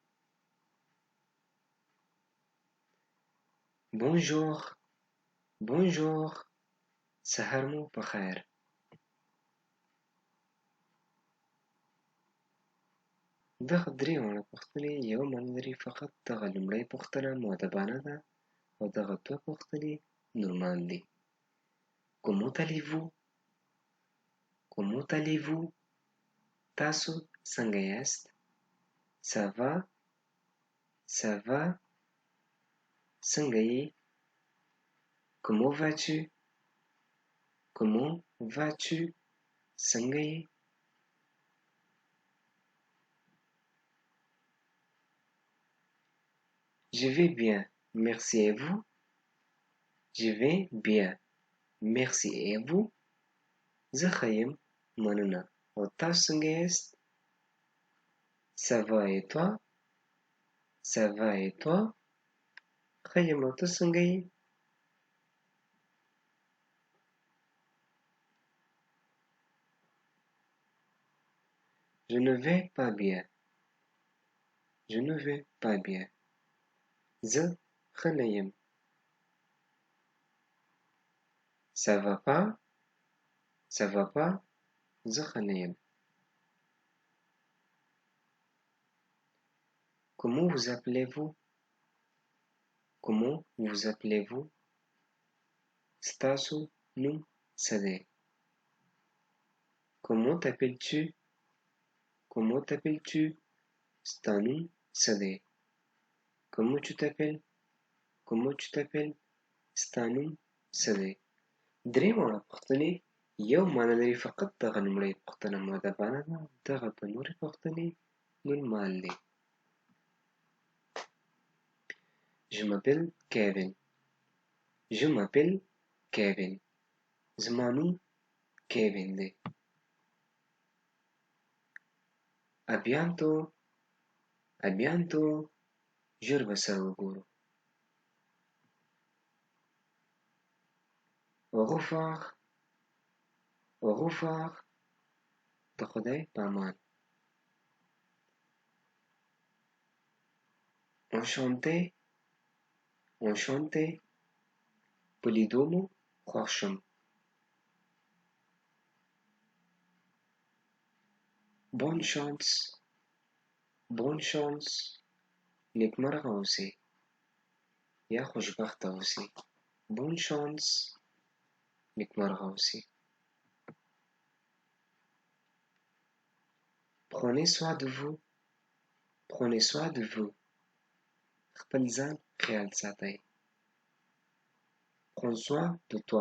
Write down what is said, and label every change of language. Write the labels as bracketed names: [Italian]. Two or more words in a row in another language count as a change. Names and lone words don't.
[French] Bonjour bonjour, [Pashto] سهار مو په خیر. دغه درې واړه پوښتنې یو معنی لري، فقط دغه لومړۍ پوښتنه مؤدبانه ده او دغه دوه پوښتنې نورمال دي. [French] Comment allez-vous? Comment allez-vous? [Pashto] تاسو څنګه یاست؟ [French] Ça va? Ça va? [Pashto] څنګه یې؟ [French] Comment vas-tu? Comment vas-tu? [Pashto] څنګه یې؟ [French] Je vais bien, merci et vous? Je vais bien, merci et vous? [Pashto] زه ښه یم، مننه. او تاسو څنګه یاست؟ [French] Ça va et toi? Ça va et toi? [Pashto] ښه یم، او ته څنګه یې؟ [French] Je ne vais pas bien. Je ne vais pas bien. [Pashto] زه ښه نه یم. [French] Ça va pas? Ça va pas? [Pashto] زه ښه نه یم. [French] Comment vous appelez-vous? Comment vous appelez-vous? [Pashto] ستاسو نوم څه دی؟ [French] Comment t'appelles-tu? Comment t'appelles-tu? [Pashto] ستا نوم څه دی؟ [French] Comment tu t'appelles? Comment tu t'appelles? [Pashto] ستا نوم څه دی؟ درې واړه پوښتنې یو معنی لري، فقط دغه لومړۍ پوښتنه مؤدبانه ده، دغه دوه نورې پوښتنې نورمال دي. [French] Je m'appelle Kevin. Je m'appelle Kevin. [Pashto] زما نوم کیوین دی. [French] À bientôt. À bientôt. [Pashto] ژر به سره وګورو. [French] Au revoir. Au revoir. [Pashto] د خدای په امان. [French] Enchanté. Enchanté. [Pashto] په لیدو مو خوښ شوم. [French] Bonne chance. Bonne chance. [Pashto] نیکمرغه اوسئ یا خوشبخته اوسئ. [French] Bonne chance. [Pashto] نیکمرغه اوسئ. [French] Prenez soin de vous. Prenez soin de vous. [Pashto] خپل ځان خیال ساتئ. [French] Prends soin de toi.